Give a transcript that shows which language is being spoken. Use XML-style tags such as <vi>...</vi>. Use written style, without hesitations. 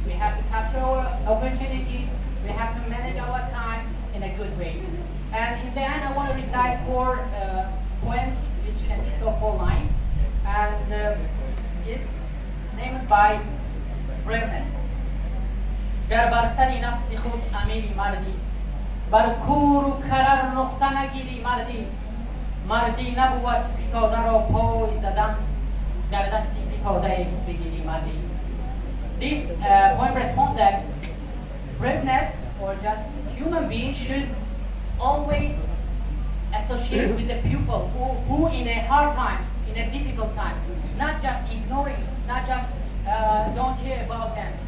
<en>We have to capture our opportunities. We have to manage our time in a good way. And in the end, I want to recite 4 poems which consist of 4 lines. And it named by braveness.</en> <fa>گر بر سر نفس خود امیری مردی، بر کور و کرر نقطه نگیری مردی، مردی نبود پیکاده را پای زدن، گر دستی پیکاده بگیری مردی.</fa> <en>This poem responds that braveness or just human beings should always associate with the people who in a hard time, in a difficult time, not just ignoring, not just don't care about them.</en>